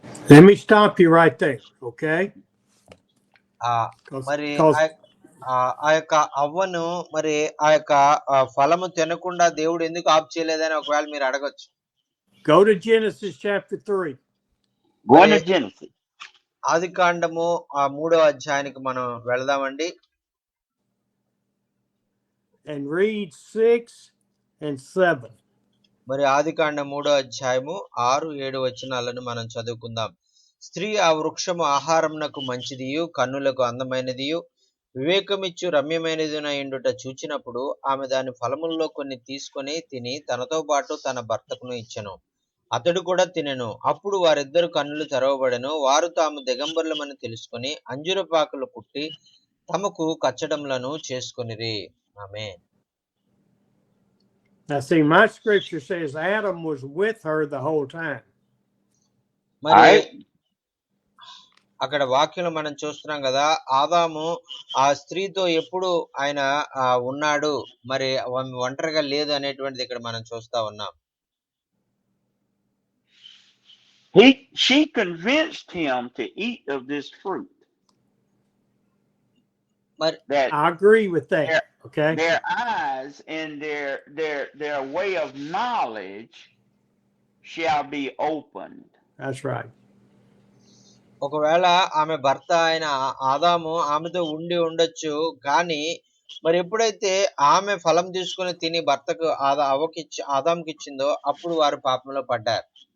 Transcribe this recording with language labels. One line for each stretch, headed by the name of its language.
English: Let me stop you right there, okay? ఆ 'Cause- మరి 'cause
Telugu: ఆ యొక్క అవ్వను మరి ఆ యొక్క ఫలము తినకుండా దేవుడు ఎందుకు ఆప్ చేయలేదని ఒకవేళ మీరు అడగొచ్చు.
English: go to Genesis chapter 3. Going to మరి Genesis.
Telugu: ఆదికాండము 3వ అధ్యాయానికి మనం వెళదామండి.
English: And read 6 and 7.
Telugu: మరి ఆదికాండం 3వ అధ్యాయము 6, 7 వచనాలను మనం చదువుకుందాం. స్త్రీ ఆ వృక్షము ఆహారమునకు మంచిదియు కన్నులకు అందమైనదియు వివేకమిచ్చు రమ్యమైనదినయుండుట చూచినప్పుడు ఆమె దాని ఫలముల్లో కొన్ని తీసుకొని తిని తనతో పాటు తన భర్తకును ఇచ్చెను. అతడు కూడా తినెను. అప్పుడు వారిద్దరు కన్నులు తెరవబడెను. వారు తాము దిగంబరులమని తెలుసుకొని అంజూరపాకులు కుట్టి తమకు కచ్చడములను చేసుకొనిరి. ఆమేన్.
English: Now, see, my scripture says Adam was with her the whole time. మరి Alright.
Telugu: అక్కడ వాక్యంలో మనం చూస్తున్నాం కదా, ఆదాము ఆ స్త్రీతో ఎప్పుడు ఆయన ఉన్నాడు, మరి ఒంటరిగా లేదు అనేటువంటిది ఇక్కడ మనం చూస్తా ఉన్నాం.
English: She convinced him to eat of this fruit. మరి That I agree with that, okay? their eyes and their way of knowledge shall be opened. That's right.
Telugu: ఒకవేళ ఆమె భర్త అయిన ఆదాము ఆమెతో ఉండి ఉండొచ్చు, కానీ మరి ఎప్పుడైతే ఆమె ఫలం తీసుకుని తిని భర్తకు ఆదాముకి ఇచ్చిందో అప్పుడు వారు పాపంలో పడ్డారు.